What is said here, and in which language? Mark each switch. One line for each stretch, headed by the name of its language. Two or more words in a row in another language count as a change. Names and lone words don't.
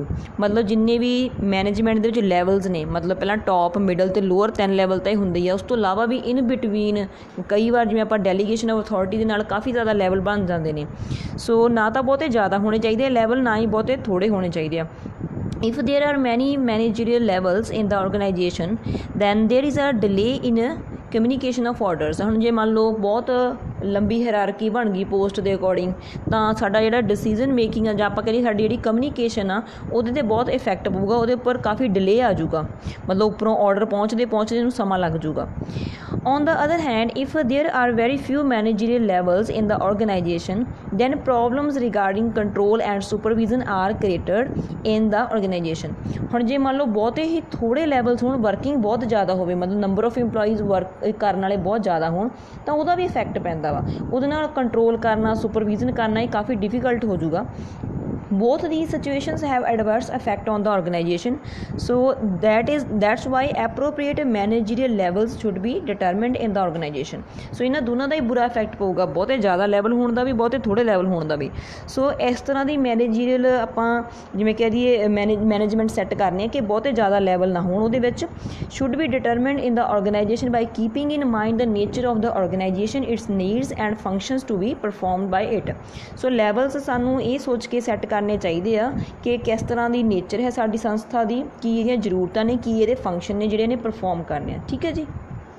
Punjabi: ਮਤਲਬ ਜਿੰਨੇ ਵੀ ਮੈਨੇਜਮੈਂਟ ਦੇ ਵਿੱਚ ਲੈਵਲਸ ਨੇ, ਮਤਲਬ ਪਹਿਲਾਂ ਟੋਪ, ਮਿਡਲ ਅਤੇ ਲੋਅਰ 3 ਲੈਵਲ ਤਾਂ ਹੀ ਹੁੰਦੇ ਹੀ ਆ। ਉਸ ਤੋਂ ਇਲਾਵਾ ਵੀ
English: in between
Punjabi: ਕਈ ਵਾਰ ਜਿਵੇਂ ਆਪਾਂ
English: delegation of authority
Punjabi: ਦੇ ਨਾਲ ਕਾਫੀ ਜ਼ਿਆਦਾ ਲੈਵਲ ਬਣ ਜਾਂਦੇ ਨੇ। ਸੋ ਨਾ ਤਾਂ ਬਹੁਤੇ ਜ਼ਿਆਦਾ ਹੋਣੇ ਚਾਹੀਦੇ ਆ ਲੈਵਲ, ਨਾ ਹੀ ਬਹੁਤੇ ਥੋੜ੍ਹੇ ਹੋਣੇ ਚਾਹੀਦੇ ਆ।
English: If there are many managerial levels in the organization, then there is a delay in communication of orders.
Punjabi: ਹੁਣ ਜੇ ਮੰਨ ਲਓ ਬਹੁਤ ਲੰਬੀ ਹਾਇਰਾਰਕੀ ਬਣ ਗਈ ਪੋਸਟ ਦੇ ਅਕੋਰਡਿੰਗ ਤਾਂ ਸਾਡਾ ਜਿਹੜਾ
English: decision making
Punjabi: ਆ ਜਾਂ ਆਪਾਂ ਕਹੀਏ ਸਾਡੀ ਜਿਹੜੀ ਕਮਿਊਨੀਕੇਸ਼ਨ ਆ ਉਹਦੇ 'ਤੇ ਬਹੁਤ ਇਫੈਕਟ ਪਊਗਾ, ਉਹਦੇ ਉੱਪਰ ਕਾਫੀ ਡਿਲੇ ਆ ਜਾਊਗਾ। ਮਤਲਬ ਉੱਪਰੋਂ ਆਰਡਰ ਪਹੁੰਚਦੇ ਨੂੰ ਸਮਾਂ ਲੱਗ ਜਾਊਗਾ।
English: On the other hand, if there are very few managerial levels in the organization, then problems regarding control and supervision are created in the organization।
Punjabi: ਹੁਣ ਜੇ ਮੰਨ ਲਓ ਬਹੁਤੇ ਹੀ ਥੋੜ੍ਹੇ ਲੈਵਲਸ ਹੋਣ, ਵਰਕਿੰਗ ਬਹੁਤ ਜ਼ਿਆਦਾ ਹੋਵੇ, ਮਤਲਬ
English: number of employees work
Punjabi: ਕਰਨ ਵਾਲੇ ਬਹੁਤ ਜ਼ਿਆਦਾ ਹੋਣ ਤਾਂ ਉਹਦਾ ਵੀ ਇਫੈਕਟ ਪੈਂਦਾ ਵਾ। ਉਹਦੇ ਨਾਲ ਕੰਟਰੋਲ ਕਰਨਾ, ਸੁਪਰਵਿਜ਼ਨ ਕਰਨਾ ਇਹ ਕਾਫੀ ਡਿਫੀਕਲਟ ਹੋ ਜਾਊਗਾ।
English: Both these situations have adverse effect on the organization, so that's why appropriate managerial levels should be determined in the organization।
Punjabi: so ਇਹਨਾਂ ਦੋਨਾਂ ਦਾ ਹੀ ਬੁਰਾ ਇਫੈਕਟ ਪਊਗਾ, ਬਹੁਤੇ ਜ਼ਿਆਦਾ ਲੈਵਲ ਹੋਣ ਦਾ ਵੀ, ਬਹੁਤੇ ਥੋੜ੍ਹੇ ਲੈਵਲ ਹੋਣ ਦਾ ਵੀ। ਸੋ ਇਸ ਤਰ੍ਹਾਂ ਦੀ ਮੈਨੇਜੀਰੀਅਲ ਆਪਾਂ ਜਿਵੇਂ ਕਹਿ ਦਈਏ
English: management set
Punjabi: ਕਰਨੀ ਹੈ ਕਿ ਬਹੁਤੇ ਜ਼ਿਆਦਾ ਲੈਵਲ ਨਾ ਹੋਣ ਉਹਦੇ ਵਿੱਚ।
English: should be determined in the organization by keeping in mind the nature of the organization, its needs and functions to be performed by it। so levels
Punjabi: ਸਾਨੂੰ ਇਹ ਸੋਚ ਕੇ ਸੈੱਟ ਕਰਨੇ ਚਾਹੀਦੇ ਆ ਕਿ ਕਿਸ ਤਰ੍ਹਾਂ ਦੀ ਨੇਚਰ ਹੈ ਸਾਡੀ ਸੰਸਥਾ ਦੀ, ਕੀ ਇਹਦੀਆਂ ਜ਼ਰੂਰਤਾਂ ਨੇ, ਕੀ ਇਹਦੇ ਫੰਕਸ਼ਨ ਨੇ ਜਿਹੜੇ ਇਹਨੇ ਪਰਫੋਰਮ ਕਰਨੇ ਆ। ਠੀਕ ਹੈ ਜੀ।